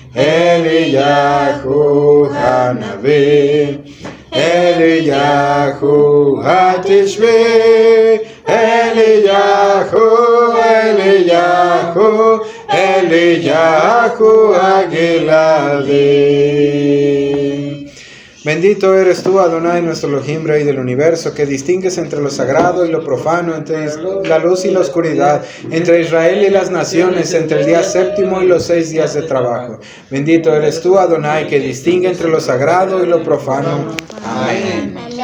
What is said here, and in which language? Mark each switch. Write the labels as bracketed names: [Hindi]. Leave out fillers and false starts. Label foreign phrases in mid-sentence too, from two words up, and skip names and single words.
[Hebrew] אליהו הנביא, אליהו התשבי, אליהו, אליהו, אליהו הגלעדי. [Spanish] Bendito eres tú, Adonai, nuestro Elohim, Rey del universo, que distingues entre lo sagrado y lo profano, entre la luz y la oscuridad, entre Israel y las naciones, entre el día séptimo y los 6 días de trabajo. Bendito eres tú, Adonai, que distingue entre lo sagrado y lo profano.